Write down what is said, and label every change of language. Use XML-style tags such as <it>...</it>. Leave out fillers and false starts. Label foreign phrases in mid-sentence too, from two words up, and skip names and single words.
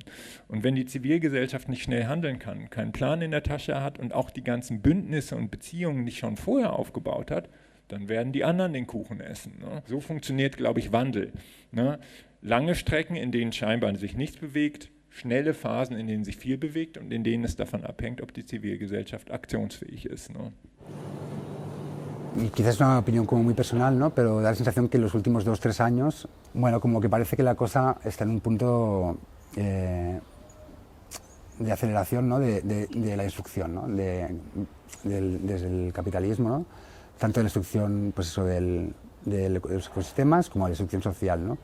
<de>Und wenn die Zivilgesellschaft nicht schnell handeln kann, keinen Plan in der Tasche hat und auch die ganzen Bündnisse und Beziehungen nicht schon vorher aufgebaut hat, dann werden die anderen den Kuchen essen. Ne? So funktioniert, glaube ich, Wandel. Ne? Lange Strecken, in denen scheinbar sich nichts bewegt, schnelle Phasen, in denen sich viel bewegt und in denen es davon abhängt, ob die Zivilgesellschaft aktionsfähig ist.</de> <es>¿No? Y quizás es una opinión como muy personal, ¿no? Pero da la sensación que en los últimos 2 o 3 años, bueno, como que parece que la cosa está en un punto de aceleración, ¿no? de la destrucción, ¿no? desde el capitalismo, ¿no? Tanto de la destrucción pues eso, de los ecosistemas como de la destrucción social, ¿no?</es>